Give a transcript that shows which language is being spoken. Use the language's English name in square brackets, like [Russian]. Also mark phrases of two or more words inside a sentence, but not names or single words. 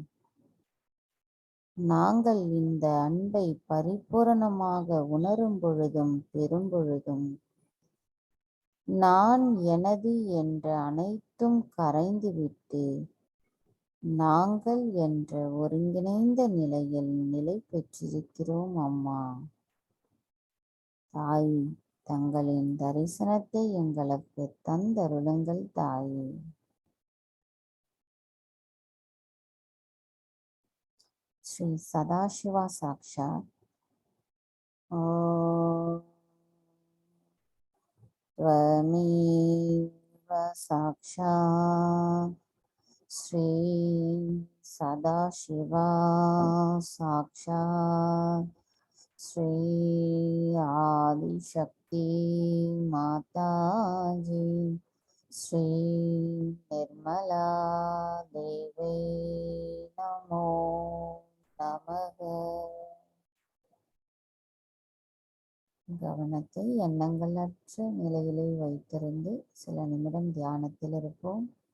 [Tamil] நாங்கள் இந்த அன்பை பரிபூரணமாக உணரும் பொழுதும் பெறும் பொழுதும் நான் எனது என்ற அனைத்தும் கரைந்துவிட்டு நாங்கள் என்ற ஒருங்கிணைந்த நிலையில் நிலை பெற்றிருக்கிறோம் அம்மா. தாய், தங்களின் தரிசனத்தை எங்களுக்கு தந்தருளுங்கள் தாயே. [Sanskrit] श्री सदाशिवा साक्षात् त्वमेव साक्षात् श्री सदाशिवा साक्षात् श्री आदिशक्ति माताजी श्री निर्मला देवी नमो नमः. [Tamil] கவனத்தை எண்ணங்களற்ற நிலையிலே வைத்திருந்து சில நிமிடம் தியானத்தில் இருப்போம்.